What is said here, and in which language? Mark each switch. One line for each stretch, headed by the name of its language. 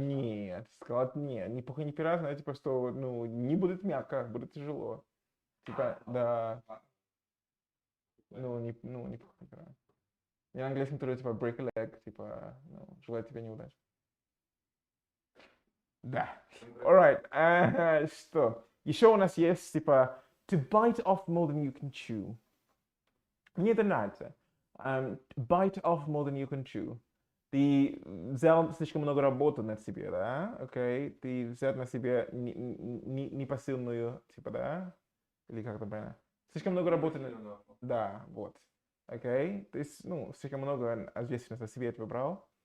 Russian: Нет, сказал, нет, ни пуха, ни пера, знаете, типа, что, ну, не будет мягко, будет тяжело. Типа, да. Не пуха, ни пера. И на английском тоже, типа,
English: break a leg,
Russian: типа, ну, желаю тебе неудачи. Да.
English: Alright,
Russian: что? Еще у нас есть, типа,
English: to bite off more than you can chew.
Russian: Мне это нравится.
English: Bite off more than you can chew.
Russian: Ты взял слишком много работы на себе, да? Окей? Ты взял на себе непосильную, типа, да? Или как это правильно? Слишком много работы. Да, вот. Окей? То есть, ну, слишком много ответственности на себе ты выбрал.